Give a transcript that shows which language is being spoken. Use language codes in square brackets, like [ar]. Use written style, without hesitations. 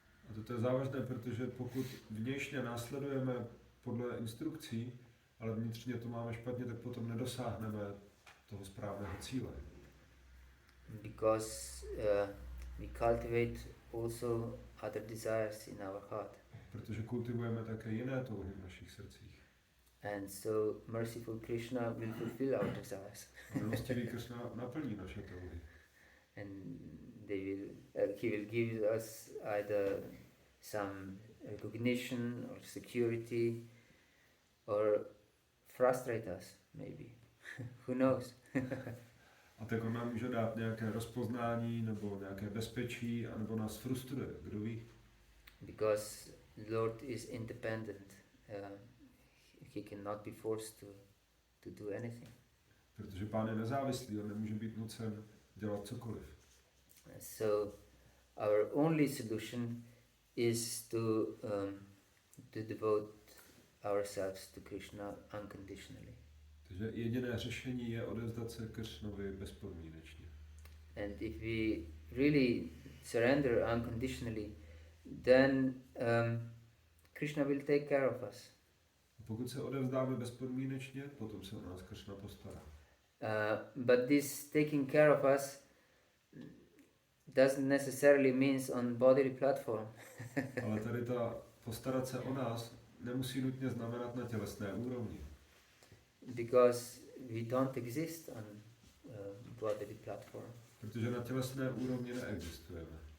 [cs] A to je závažné, protože pokud vnějšně následujeme podle instrukcí, ale vnitřně to máme špatně, tak potom nedosáhneme toho správného cíle. [en] Because we cultivate also other desires in our heart. [cs] Protože kultivujeme také jiné touhy v našich srdcích. [en] And so merciful Krishna will fulfill our desires. [cs] A milostivý Krishna naplní naše touhy. [en] And he will give us either some recognition or security or frustrate us, maybe. Who knows? [cs] A tak on nám může dát nějaké rozpoznání nebo nějaké bezpečí, anebo nás frustruje, kdo ví. [en] Because Lord is independent. He cannot be forced to do anything. [cs] Protože Pán je nezávislý, on nemůže být nucen dělat cokoliv. [en] So our only solution is to devote ourselves to Krishna unconditionally. [cs] Takže jediné řešení je odevzdat se Krishnovi bezpodmínečně. [en] And if we really surrender unconditionally, then Krishna will take care of us. [cs] A pokud se odevzdáme bezpodmínečně, potom se o nás Krishna postará. [en] But this taking care of us doesn't necessarily means on bodily platform. [cs] Ale tady ta postarat se o nás nemusí nutně znamenat na tělesné úrovni. [en] Because we don't exist on bodily platform. [cs] Protože na tělesné úrovni neexistujeme.